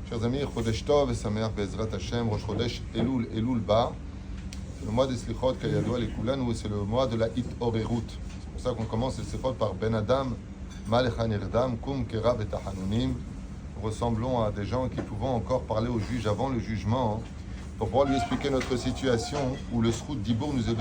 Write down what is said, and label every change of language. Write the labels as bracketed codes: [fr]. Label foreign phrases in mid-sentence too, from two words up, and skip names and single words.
[fr] Chers amis, [he] חודש טוב et שמח בעזרת השם, ראש חודש אלול, אלול בא. [fr] C'est le mois des Slichot, [he] כידוע לכולנו, [fr] et c'est le mois de la Hit-Orerut. C'est pour ça qu'on commence les Slichot par [he] בן אדם מה לך נרדם קום קרא בתחנונים. [fr] Ressemblons à des gens qui pouvons encore parler au juge avant le jugement, pour pouvoir lui expliquer notre situation où le Srout Dibour nous est donné.